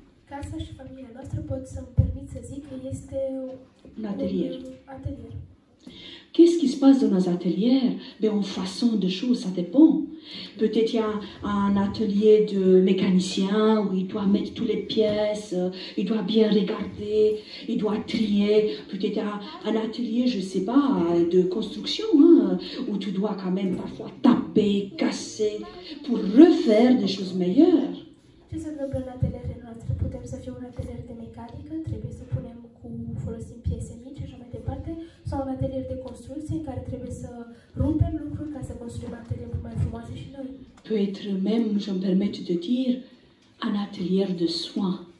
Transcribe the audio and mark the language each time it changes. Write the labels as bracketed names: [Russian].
[Romanian] Casa și familia noastră pot să-mi permit să zic că este [French] Un atelier. [Romanian] un atelier. [French] Qu'est-ce qui se passe dans nos ateliers? Ben, en façon de choses, ça dépend. Peut-être il y a un atelier de mécanicien où il doit mettre toutes les pièces, il doit bien regarder, il doit trier. Peut-être il y a un atelier, je ne sais pas, de construction, hein, où tu dois quand même parfois taper, casser, pour refaire des choses meilleures. [Romanian] Ce se întâmplă în atelierele noastre? Putem să fie un atelier de mecanică, trebuie să punem folosim piese mici și așa mai departe, sau un atelier de construcție în care trebuie să rumpem lucruri ca să construim ateliere mai frumoase și noi. [French] Peut être même, je me permets de dire, un atelier de soins.